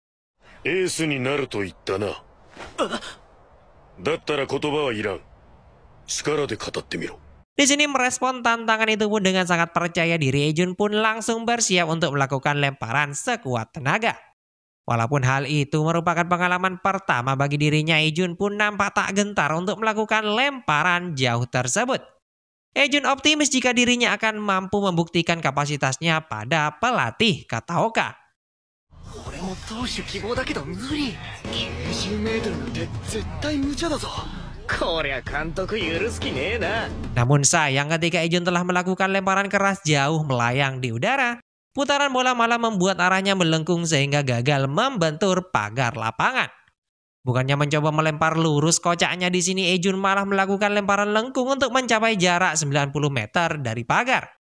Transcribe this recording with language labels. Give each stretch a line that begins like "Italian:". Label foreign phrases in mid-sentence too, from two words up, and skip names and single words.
Indonesian: Di sini merespon tantangan itu pun dengan sangat percaya diri, Ejun pun langsung bersiap untuk melakukan lemparan sekuat tenaga. Walaupun hal itu merupakan pengalaman pertama bagi dirinya, Ejun pun nampak tak gentar untuk melakukan lemparan jauh tersebut. Ejun optimis jika dirinya akan mampu membuktikan kapasitasnya pada pelatih Kataoka.
Japanese: 俺も投手希望だけど無理。90メートルなんて絶対無茶だぞ。こりゃ監督許す気ねえな。
Indonesian: Namun sayang ketika Ejun telah melakukan lemparan keras jauh melayang di udara, putaran bola malah membuat arahnya melengkung sehingga gagal membentur pagar lapangan. Bukannya mencoba melempar lurus, kocaknya di sini Ejun malah melakukan lemparan lengkung untuk mencapai jarak 90 meter dari pagar.